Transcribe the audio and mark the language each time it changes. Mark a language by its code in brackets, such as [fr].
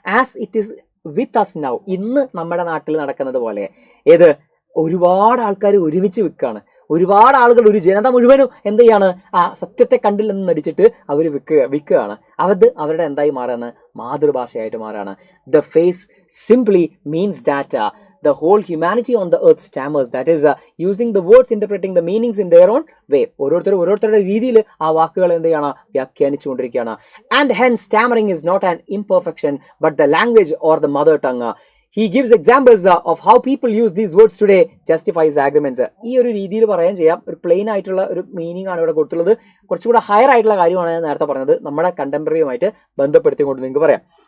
[en] as it is with us now, [ml] ഇന്ന് നമ്മുടെ നാട്ടിൽ നടക്കുന്നത് പോലെ. ഏത്? ഒരുപാട് ആൾക്കാർ ഒരുമിച്ച് വിൽക്കുകയാണ്. ഒരുപാട് ആളുകൾ, ഒരു ജനത മുഴുവനും എന്ത് ചെയ്യാണ്, ആ സത്യത്തെ കണ്ടില്ലെന്ന് നടിച്ചിട്ട് അവർ വിൽക്കുകയാണ്. അവരുടെ എന്തായി മാറുകയാണ്, മാതൃഭാഷയായിട്ട് മാറുകയാണ്. [en] The phase simply means that the whole humanity on the earth stammers, that is using the words, interpreting the meanings in their own way. [ml] ഓരോരുത്തരുടെ രീതിയിൽ ആ വാക്കുകൾ എന്ത് ചെയ്യണം, വ്യാഖ്യാനിച്ചുകൊണ്ടിരിക്കുകയാണ്. [en] And hence stammering is not an imperfection but the language or the mother tongue. He gives examples of how people use these words today, justifies arguments. [ml] ഈ ഒരു രീതിയിൽ പറയാൻ ചെയ്യാം. ഒരു പ്ലെയിൻ ആയിട്ടുള്ള ഒരു മീനിങ് ആണ് ഇവിടെ കൊടുത്തുള്ളത്. കുറച്ചുകൂടെ ഹയർ ആയിട്ടുള്ള കാര്യമാണ് ഞാൻ നേരത്തെ പറഞ്ഞത്. നമ്മുടെ കണ്ടംപററിയുമായിട്ട് ബന്ധപ്പെടുത്തിക്കൊണ്ട് നിങ്ങൾക്ക് പറയാം.